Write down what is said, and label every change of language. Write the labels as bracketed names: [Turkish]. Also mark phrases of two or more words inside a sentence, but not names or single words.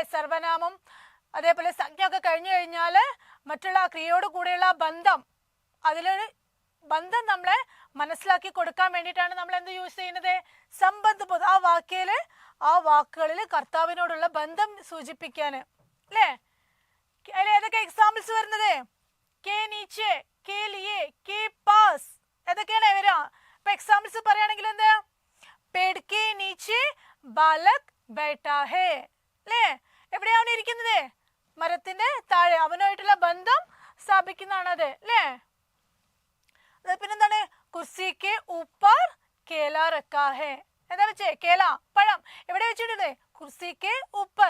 [Malayalam] സർവനാമം അതേപോലെ സംജ്ഞ ഒക്കെ കഴിഞ്ഞു കഴിഞ്ഞാൽ മറ്റുള്ള ക്രിയയോട് കൂടെയുള്ള ബന്ധം, അതിലൊരു ബന്ധം നമ്മളെ മനസ്സിലാക്കി കൊടുക്കാൻ വേണ്ടിയിട്ടാണ് നമ്മൾ എന്ത് യൂസ് ചെയ്യുന്നത്? സംബന്ധ ബോധം. ആ വാക്യയില്, ആ വാക്കുകളിൽ കർത്താവിനോടുള്ള ബന്ധം സൂചിപ്പിക്കാൻ അല്ലേ? അതിൽ ഏതൊക്കെ എക്സാമ്പിൾസ് വരുന്നത്? [Hindi] के नीचे, के लिए, के पास, [Malayalam] ഏതൊക്കെയാണ് വരിക? ഇപ്പൊ എക്സാമ്പിൾസ് പറയുകയാണെങ്കിൽ എന്താ? [Hindi] पेड़ के नीचे बालक बैठा है അല്ലേ? [Malayalam] എവിടെയാണ് ഇരിക്കുന്നത്? മരത്തിന്റെ താഴെ. അവനുമായിട്ടുള്ള ബന്ധം സ്ഥാപിക്കുന്നതാണത് അല്ലേ? പിന്നെന്താണ്? [Hindi] कुर्सी के ऊपर केला रखा है. [Malayalam] എന്താ വെച്ചേ? കേല, പഴം. എവിടെ വെച്ചിട്ടുണ്ട്? [Hindi] कुर्सी के ऊपर.